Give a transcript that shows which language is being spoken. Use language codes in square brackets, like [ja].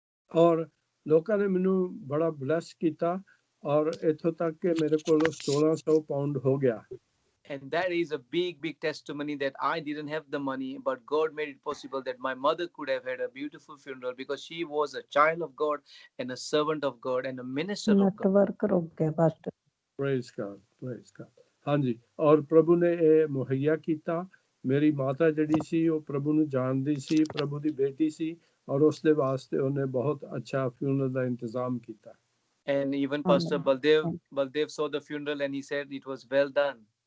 [pa] ਔਰ ਲੋਕਾਂ ਨੇ ਮੈਨੂੰ ਬੜਾ ਬਲੈਸ ਕੀਤਾ ਔਰ ਇੱਥੋਂ ਤੱਕ ਕਿ ਮੇਰੇ ਕੋਲ 1600 ਪਾਉਂਡ ਹੋ ਗਿਆ। [en] And that is a big testimony that I didn't have the money, but God made it possible that my mother could have had a beautiful funeral because she was a child of God and a servant of God and a minister of God. [hi] Network रुक गया pastor. [en] Praise God, praise God. [pa] ਹਾਂਜੀ, ਔਰ ਪ੍ਰਭੂ ਨੇ ਇਹ ਮੁਹੱਈਆ ਕੀਤਾ। ਮੇਰੀ ਮਾਤਾ ਜਿਹੜੀ ਸੀ ਉਹ ਪ੍ਰਭੂ ਨੂੰ ਜਾਣਦੀ ਸੀ, ਪ੍ਰਭੂ ਦੀ ਬੇਟੀ ਸੀ ਔਰ ਉਸ ਦੇ ਵਾਸਤੇ ਉਹਨੇ ਬਹੁਤ ਅੱਛਾ ਫਿਊਨਰਲ ਦਾ ਇੰਤਜ਼ਾਮ ਕੀਤਾ। [en] And even Pastor Baldev saw the funeral and he said it was well done.